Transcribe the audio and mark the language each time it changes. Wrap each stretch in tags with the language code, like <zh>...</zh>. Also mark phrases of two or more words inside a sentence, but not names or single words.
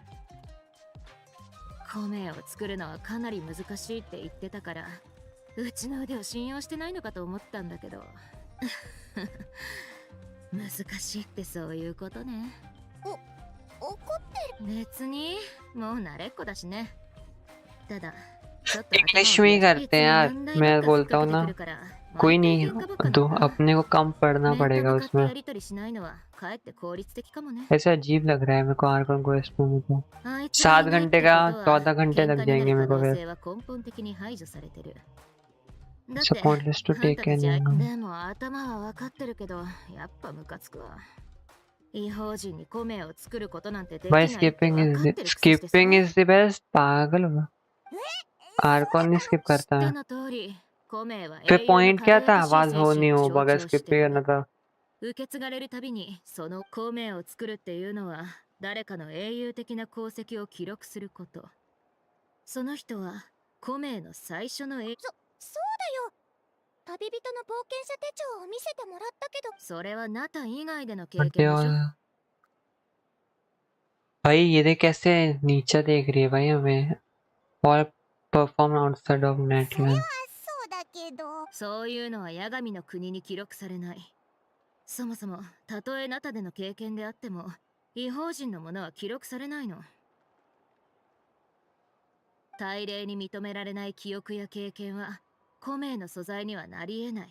<ja>コメを作るのはかなり難しいって言ってたから、うちの腕を信用してないのかと思ったんだけど。難しいってそういうことね。怒ってる？別にもう慣れっこだしね。ただちょっと</ja> <hi>इंग्लिश में ही करते हैं यार, मैं बोलता हूँ ना, कोई नहीं, दो अपने को कम पढ़ना पड़ेगा उसमें। ऐसा अजीब लग रहा है मेरे को आर्कॉन को इसमें। मेरे को 7 घंटे का 14 घंटे लग जाएंगे मेरे को फिर।</hi> <en>Pointless to take any</en> <ja>でも頭は分かってるけど、やっぱムカつくわ。異邦人にコメを作ることなんてできない</ja> <hi>भाई</hi> <ja>って分かってるくせしてさ。</ja> <en>skipping is the best.</en> <hi>पागल होगा, आर्कॉन नहीं स्किप करता है।</hi> <ja>知っての通り、コメは</ja> <hi>फिर</hi> <ja>英雄の</ja> <hi>पॉइंट</hi> <ja>華</ja> <hi>क्या</hi> <ja>麗</ja> <hi>था?</hi> <ja>な</ja> <hi>आवाज</hi> <ja>新</ja> <hi>हो</hi> <ja>戦</ja> <hi>नहीं</hi> <ja>士</ja> <hi>हो</hi> <ja>を象</ja> <hi>अगर</hi> <ja>徴し</ja> <hi>स्किप</hi> <ja>て</ja> <hi>करना</hi> <ja>る。</ja> <hi>था।</hi> <ja>受け継がれるたびにそのコメを作るっていうのは誰かの英雄的な功績を記録すること。その人はコメの最初のそうだよ。旅人の冒険者手帳を見せてもらったけど。それはナタ以外での経</ja> <hi>बड़े</hi> <ja>験でしょ。</ja> <hi>और भाई ये देख कैसे नीचे देख रही है भाई हमें।</hi> <en>और perform outside of</en> <ja>それ</ja> <en>नेटलैंड।</en> <ja>はそうだけど。そういうのはヤガミの国に記録されない。そもそもたとえナタでの経験であっても異邦人のものは記録されないの。大礼に認められない記憶や経験はコメの素材にはなり得ない。</ja>